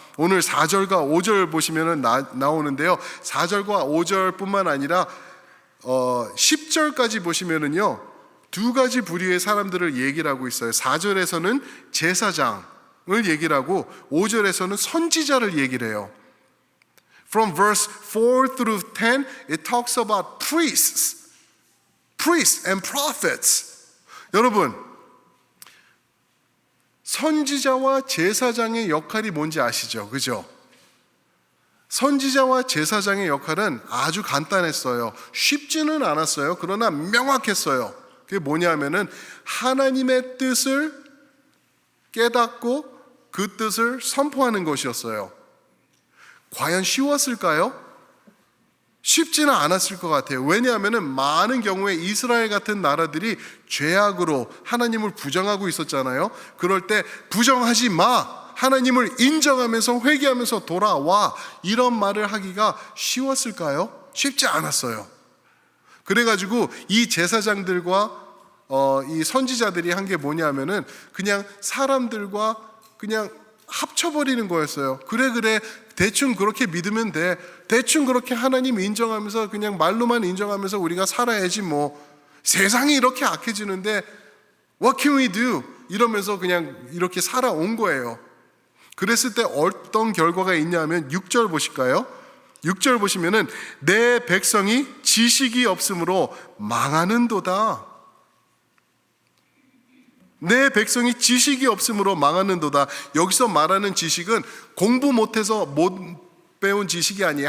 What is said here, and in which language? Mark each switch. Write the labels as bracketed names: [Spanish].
[Korean] 오늘 4절과 5절 보시면 나오는데요, 4절과 5절뿐만 아니라 10절까지 보시면은요, 두 가지 부류의 사람들을 얘기를 하고 있어요. 4절에서는 제사장을 얘기를 하고 5절에서는 선지자를 얘기를 해요. [English] From verse 4 through 10, it talks about priests and prophets. [Korean] 여러분, 선지자와 제사장의 역할이 뭔지 아시죠? 그죠? 선지자와 제사장의 역할은 아주 간단했어요. 쉽지는 않았어요. 그러나 명확했어요. 그게 뭐냐면은 하나님의 뜻을 깨닫고 그 뜻을 선포하는 것이었어요. 과연 쉬웠을까요? 쉽지는 않았을 것 같아요. 왜냐하면은 많은 경우에 이스라엘 같은 나라들이 죄악으로 하나님을 부정하고 있었잖아요. 그럴 때 부정하지 마, 하나님을 인정하면서 회개하면서 돌아와, 이런 말을 하기가 쉬웠을까요? 쉽지 않았어요. 그래가지고 이 제사장들과 이 선지자들이 한 게 뭐냐면은 그냥 사람들과 그냥 합쳐버리는 거였어요. 그래 대충 그렇게 믿으면 돼. 대충 그렇게 하나님 인정하면서 그냥 말로만 인정하면서 우리가 살아야지 뭐. 세상이 이렇게 악해지는데 [English] What can we do? [Korean] 이러면서 그냥 이렇게 살아온 거예요. 그랬을 때 어떤 결과가 있냐면 6절 보실까요? 6절 보시면은 내 백성이 지식이 없으므로 망하는도다. 내 백성이 지식이 없으므로 망하는도다. 여기서 말하는 지식은 공부 못해서 못 배운 지식이 아니에요.